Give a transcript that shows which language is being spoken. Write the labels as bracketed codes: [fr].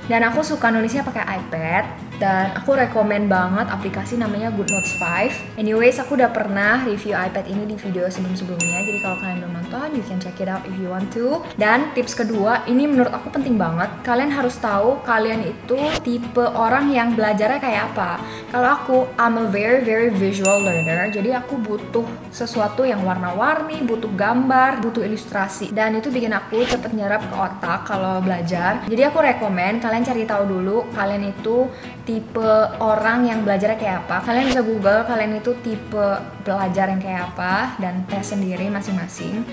[id] Dan aku suka nulisnya pakai iPad dan aku rekomen banget aplikasi namanya GoodNotes 5. Anyways, aku udah pernah review iPad ini di video sebelum-sebelumnya. Jadi kalau kalian belum nonton, [en] you can check it out if you want to. [id] Dan tips kedua, ini menurut aku penting banget. Kalian harus tahu kalian itu tipe orang yang belajarnya kayak apa. Kalau aku, [en] I'm a very visual learner. [id] Jadi aku butuh sesuatu yang warna-warni, butuh gambar, butuh ilustrasi. Dan itu bikin aku cepet nyerap ke otak kalau belajar. Jadi aku rekomen kalian cari tahu dulu kalian itu tipe orang yang belajarnya kayak apa. Kalian bisa google kalian itu tipe belajar yang kayak apa dan tes sendiri masing-masing.